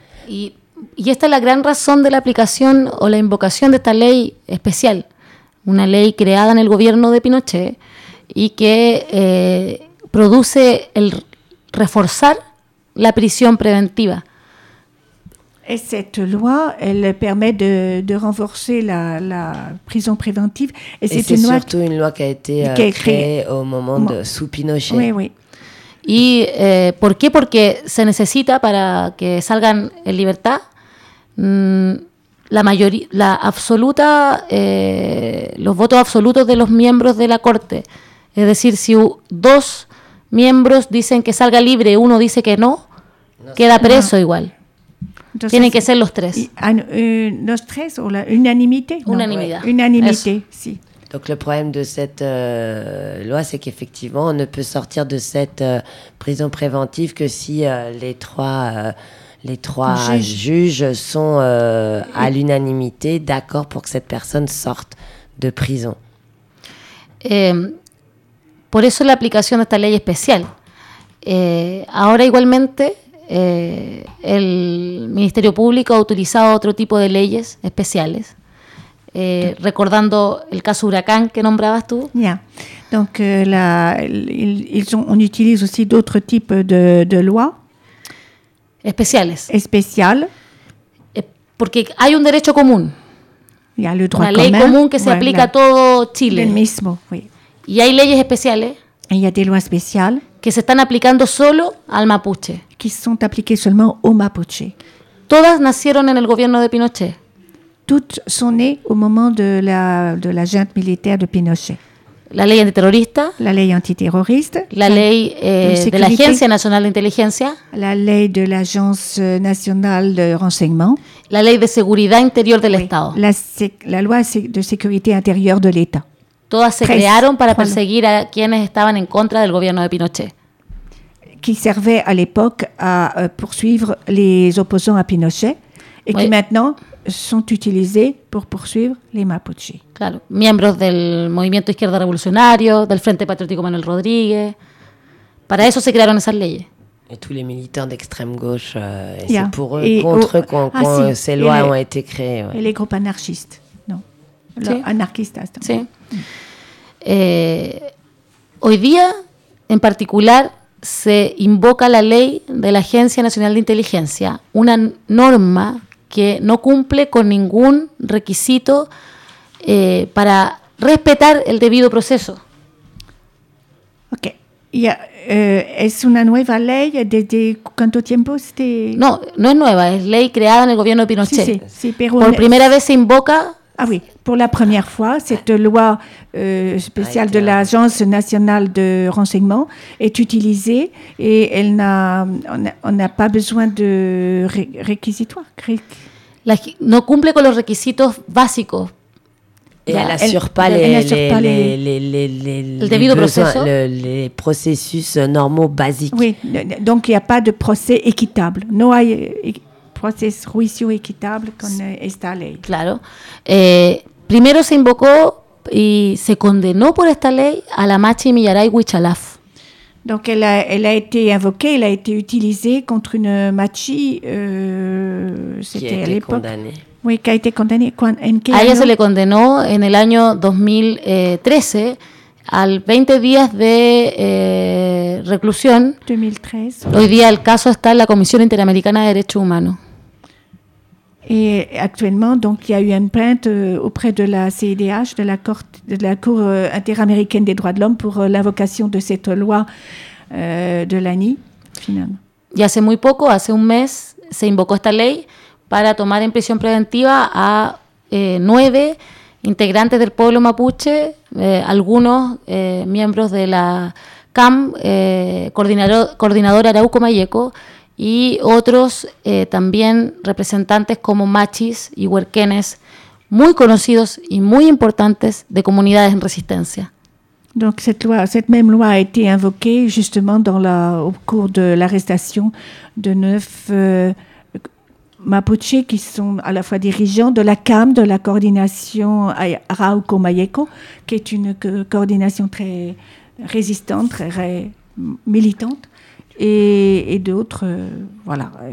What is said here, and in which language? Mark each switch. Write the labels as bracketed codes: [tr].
[es] Y esta es la gran razón de la aplicación o la invocación de esta ley especial, una ley creada en el gobierno de Pinochet y que produce el reforzar la prisión preventiva. [fr] Et cette loi, elle permet de renforcer la prison préventive. Et c'est une loi surtout une loi qui a été créée au moment de sous Pinochet. Oui, oui. Et pourquoi? Parce que [es] se necesita para que salgan en libertad los votos absolutos de los miembros de la corte. Es decir, si dos miembros dicen que salga libre, uno dice que no, queda preso igual. Entonces, tienen que ser los tres. Los tres o la unanimidad. Unanimidad, sí. Entonces, el problema de esta [fr] loi [es] es que efectivamente no puede salir de esta prisión preventiva que si los tres [fr] juges [es] son [fr] a l'unanimité [es] de acuerdo para que esta persona [fr] sorte [es] de prisión. Por eso la aplicación de esta ley especial. Ahora, igualmente. El Ministerio Público ha utilizado otro tipo de leyes especiales, recordando el caso Huracán que nombrabas tú. Ya, [en] yeah. [fr] Donc on utilise aussi d'autres types de lois [es] especiales. Especial. Porque hay un derecho común. [fr] Ya, [en] yeah, [fr] le droit commun. [es] Una ley común que se aplica a todo Chile. El mismo, [fr] oui. [es] Y hay leyes especiales. Y hay leyes especiales. Que se están aplicando solo al Mapuche. [fr] Qui sont appliquées seulement au Mapuche. [es] Todas nacieron en el gobierno de Pinochet. [fr] Toutes sont nées au moment de la junte militaire de Pinochet. [es] La ley antiterrorista. La ley antiterrorista. La ley de la Agencia Nacional de Inteligencia. La ley de la Agencia Nacional de [fr] Renseignement. [es] La ley de seguridad interior del Estado. [fr] La loi [es] de seguridad interior del Estado. Todas se crearon para perseguir a quienes estaban en contra del gobierno de Pinochet. [fr] Qui servait à l'époque à poursuivre les opposants à Pinochet et qui maintenant sont utilisés pour poursuivre les Mapuches. [es] Claro, miembros del Movimiento Izquierda Revolucionario, del Frente Patriótico Manuel Rodríguez. Para eso se crearon esas leyes. [fr] Et tous les militants d'extrême gauche, c'est pour eux, ces lois ont été créées. Ouais. Et les groupes anarchistes, non. [es] Anarchistas. Sí. Hoy día, en particular, se invoca la ley de la Agencia Nacional de Inteligencia, una norma que no cumple con ningún requisito para respetar el debido proceso. Ok. ¿Es una nueva ley? ¿Desde cuánto tiempo? No, no es nueva, es ley creada en el gobierno de Pinochet. Sí, sí, sí, pero por primera vez se invoca [fr] Ah oui, pour la première fois, cette loi spéciale de l'Agence nationale de renseignement est utilisée et elle n'a, on n'a pas besoin de réquisitoire. [es] No cumple con los requisitos básicos. [fr] Et elle n'assure pas les processus normaux basiques. Oui, donc il n'y a pas de procès équitable. [es] No hay proceso juicio equitable con esta ley. Claro. Primero se invocó y se condenó por esta ley a la Machi Millaray Huichalaf. [fr] Donc elle a été invoquée, elle a été utilisée contre une Machi c'était à l'époque. Qui a été condamnée. Oui, qui a été condamnée. En [es] quel a ella se le condenó en el año 2013 al 20 días de reclusión. 2013. Hoy día el caso está en la Comisión Interamericana de Derechos Humanos. [fr] Et actuellement, donc, il y a eu une plainte auprès de la CIDH, de la Cour interaméricaine des droits de l'homme, pour l'invocation de cette loi de l'ANI, finalement. [es] Y hace muy poco, hace un mes, se invocó esta ley para tomar en prisión preventiva a 9 integrantes del pueblo mapuche, algunos miembros de la CAM, coordinador Arauco Mayeco, y otros también representantes como machis y huerquenes, muy conocidos y muy importantes de comunidades en resistencia. [fr] Donc cette loi, cette même loi a été invoquée justement dans la, au cours de l'arrestation de 9 Mapuche, qui sont à la fois dirigeants de la CAM, de la coordination Arauco Mayeco, qui est une coordination très résistante, très militante, et d'autres, voilà.